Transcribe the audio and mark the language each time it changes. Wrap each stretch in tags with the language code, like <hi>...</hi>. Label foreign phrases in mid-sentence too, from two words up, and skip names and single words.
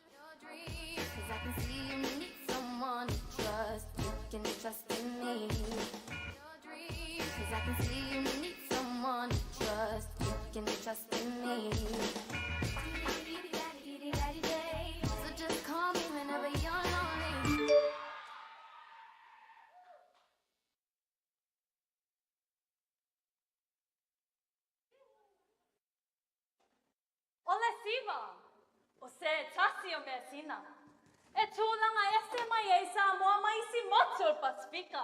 <en>Trust in me. Cause I can see you need someone to trust. You can trust in me. So just call me whenever you're lonely.</en> <sm>Ole Siva, o se tasi o me sina. E tūlanga ese mai e Samoa mai si motu o Pasifika.</sm>